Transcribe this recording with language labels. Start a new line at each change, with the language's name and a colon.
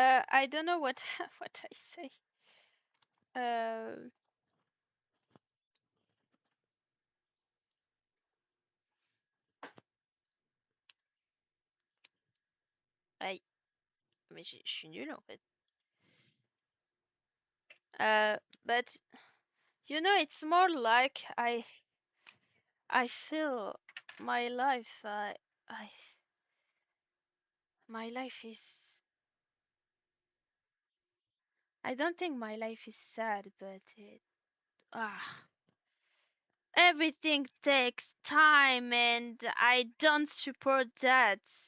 English: I don't know what what I say.
French: Uh, aïe, mais je suis nulle en fait.
English: But it's more like I feel my life. I my life is. I don't think my life is sad, but ah, everything takes time, and I don't support that.